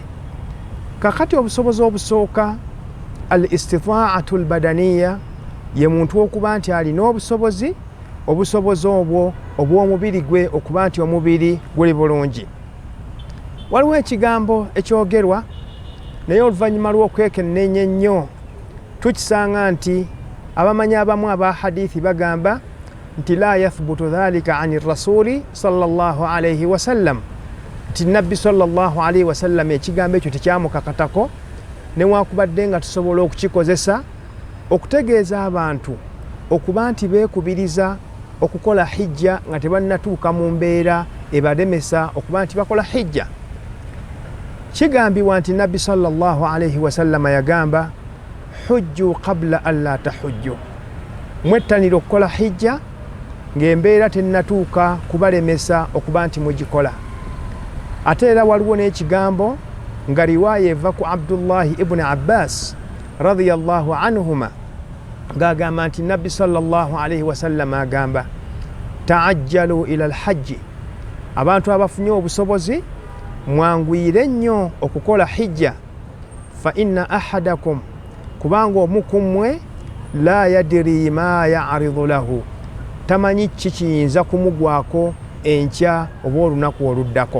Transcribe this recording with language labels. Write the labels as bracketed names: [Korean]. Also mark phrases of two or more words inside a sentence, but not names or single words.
[Ganda] Kakati obusobozi obusooka, [Arabic] الاستطاعة البدنية, [Ganda] ye muntu okuba nti alina obusobozi obwo obw'omubiri gwe okuba nti omubiri guli bulungi. Waliwo ekigambo ekyogerwa naye oluvannyuma lw'okwekenneenya ennyo tukisanga nti abamanyi abamu aba hadithi bagamba nti [Arabic] لا يثبت ذلك عن رسول صلى الله عليه وسلم, [Ganda] nti nabbi [Arabic] صلى الله عليه وسلم [Ganda] ekigambo ekyo tekyamukakatako newakubadde nga tusobola okukikozesa okutegeeza abantu okuba nti beekubiriza okukola hijja nga tebannatuuka mu mbeera ebalemesa okuba nti bakola hijja. Kigambibwa nti nabbi [Arabic] صلى الله عليه وسلم [Ganda] yagamba [Arabic] حجوا قبل أن لا تحجوا, [Ganda] mwettanira okukola hijja ng'embeera tennatuuka kubalemesa okuba nti mugikola. Ate era waliwo n'ekigambo nga riwaaya eva ku Abdullahi ibn Abbas [Arabic] رضي الله عنهما [Ganda] ng'agamba nti nabbi [Arabic] صلى الله عليه وسلم [Ganda] agamba [Arabic] تعجلوا إلى الحج, [Ganda] abantu abafunye obusobozi mwanguyire nnyo okukola hijja. [Arabic] فإن أحدكم, [Ganda] kubanga omu ku mmwe [Arabic] لا يدري ما يعرض له, [Ganda] tamanyi kiyinza kumugwako enkya oba olunaku oluddako.